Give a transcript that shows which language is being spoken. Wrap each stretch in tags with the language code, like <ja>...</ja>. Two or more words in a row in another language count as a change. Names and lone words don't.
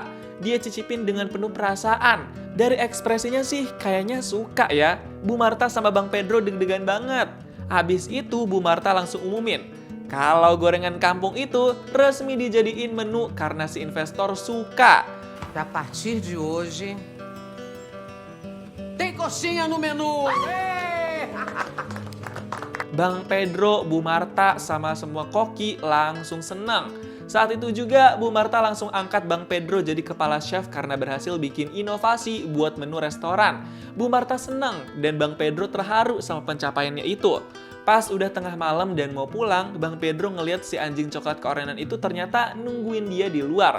<id>Dia cicipin dengan penuh perasaan. Dari ekspresinya sih kayaknya suka ya. Bu Marta sama Bang Pedro deg-degan banget. Habis itu Bu Marta langsung umumin, kalau gorengan kampung itu resmi dijadiin menu karena si investor suka.</id> <pt>A partir de hoje, tem coxinha no menu!</pt> <id>Bang Pedro, Bu Marta, sama semua koki langsung senang. Saat itu juga Bu Marta langsung angkat Bang Pedro jadi kepala chef karena berhasil bikin inovasi buat menu restoran. Bu Marta senang dan Bang Pedro terharu sama pencapaiannya itu. Pas udah tengah malam dan mau pulang, Bang Pedro ngeliat si anjing coklat keorenan itu ternyata nungguin dia di luar.</id>